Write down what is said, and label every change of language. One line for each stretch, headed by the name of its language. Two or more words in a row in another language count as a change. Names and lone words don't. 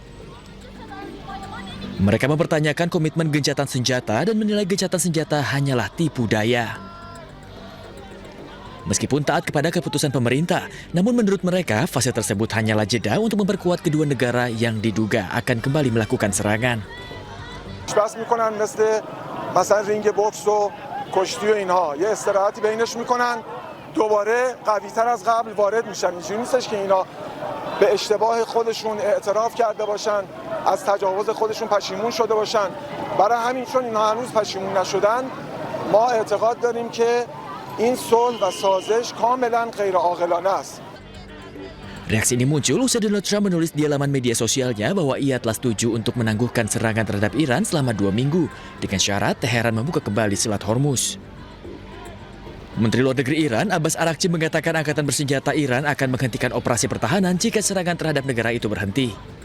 Indonesian: Mereka mempertanyakan komitmen gencatan senjata dan menilai gencatan senjata hanyalah tipu daya. Meskipun taat kepada keputusan pemerintah, namun menurut mereka fase tersebut hanyalah jeda untuk memperkuat kedua negara yang diduga akan kembali melakukan serangan.
Persian: بحث میکنن مثل مثلا رینگ بوکس و کشتی و اینها یه استراحتی بینش میکنن دوباره قوی‌تر از قبل وارد میشن اینجوری نیستش که اینا به اشتباه خودشون اعتراف کرده باشن از تجاوز خودشون پشیمون شده باشن برای همین چون اینا هنوز پشیمون نشدن ما اعتقاد داریم که این صلح و سازش کاملا غیر عاقلانه است.
Indonesian: Reaksi ini muncul usai Donald Trump menulis di laman media sosialnya bahwa ia telah setuju untuk menangguhkan serangan terhadap Iran selama 2 minggu dengan syarat Teheran membuka kembali Selat Hormuz. Menteri Luar Negeri Iran Abbas Araghchi mengatakan angkatan bersenjata Iran akan menghentikan operasi pertahanan jika serangan terhadap negara itu berhenti.